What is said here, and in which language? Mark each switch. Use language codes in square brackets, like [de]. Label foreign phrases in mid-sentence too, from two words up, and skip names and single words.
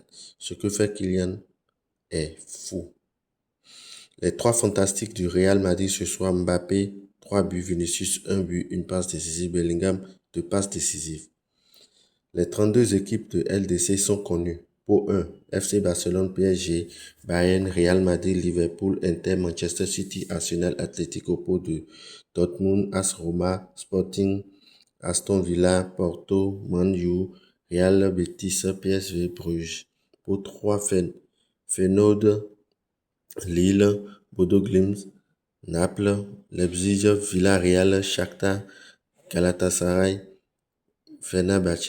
[fr] Ce que fait Kylian est fou. Les trois fantastiques du Real Madrid ce soir, Mbappé, 3 buts, Vinicius, 1 but, une passe décisive, Bellingham, 2 passes décisives. Les 32 équipes de LDC sont connues. Pour 1, FC Barcelone, PSG, Bayern, Real Madrid, Liverpool, Inter, Manchester City, Arsenal, Atlético, Pot 2, Dortmund, AS Roma, Sporting, Aston Villa, Porto, Man U, Real Betis, PSV, Bruges. Pour 3, Feyenoord, Lille, Bodo Glimt, Naples, Leipzig, Villarreal, Shakhtar, Galatasaray, Fenerbahçe.